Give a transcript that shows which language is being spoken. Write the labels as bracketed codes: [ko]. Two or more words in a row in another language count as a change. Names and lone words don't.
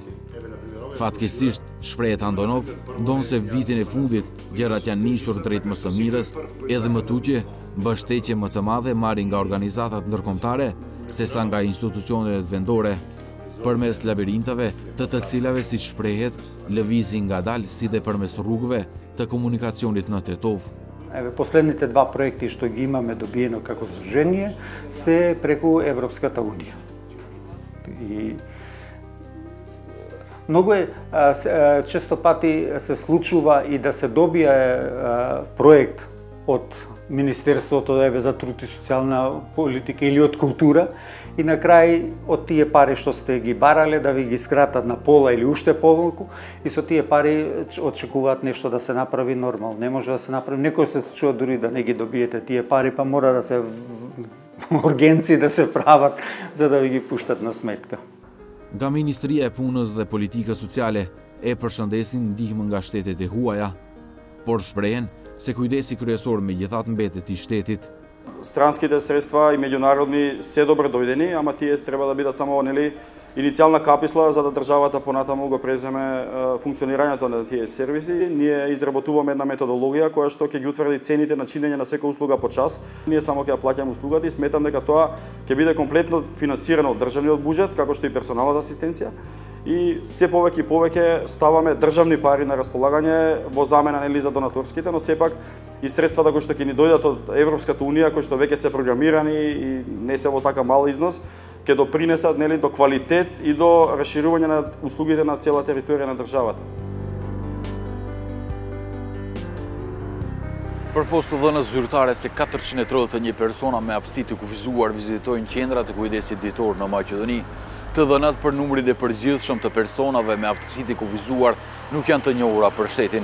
[sq] Fatkeqësisht, shprehet Andonov, ndonse vitin e fundit gjërat janë nisur drejt më së mires, edhe më tutje mbështetje më të madhe marrin nga organizatat ndërkombëtare sesa nga institucionet vendore, përmes labirintave të cilave, si shprehet, lëvizin ngadalë si dhe përmes rrugëve të komunikacionit në Tetov. [mk] Последните два проекти што ги имаме добиено како здружение се преку Европската унија. И многу често пати се случува и да се добие проект од Министерството за труд и социјална политика или од култура и на крај од тие пари што сте ги барале да ви ги скратат на пола или уште помалку и со тие пари очекуваат нешто да се направи нормално. Не може да се направи, некој се случува дури да не ги добиете тие пари, па мора да се ургенции да се прават за да ви ги пуштат на сметка. [sq] Nga Ministria e Punës dhe Politikës Sociale e përshëndesin ndihmën nga shtetet e huaja, por shprehen se kujdesi kryesor me gjithatë mbetet i shtetit. [mk] Странските средства и меѓународни се добро дојдени, ама тие треба да бидат само иницијална каписла за да државата понатаму го преземе функционирањето на тие сервиси. Ние изработуваме една методологија која што ќе ги утврди цените на чинење на секоја услуга по час. Ние само ќе ја плаќаме услугата и сметам дека тоа ќе биде комплетно финансирано од државниот буџет, како што и персоналната асистенција. И се повеќе и повеќе ставаме државни пари на располагање во замена нели за донаторските, но сепак и средствата кои што ќе ни дојдат од Европската унија, кои што веќе се програмирани и не се во така мал износ, ќе допринесат нели до квалитет и до расширување на услугите на цела територија на државата. [sq] Për post të dhënës zyrtare se 431 persona me aftësi të kufizuar vizitojnë qendrat e kujdesit ditor në Maqedoni. Të dhënat për numrin e përgjithshëm të personave me aftësi të kufizuar nuk janë të njohura për shtetin.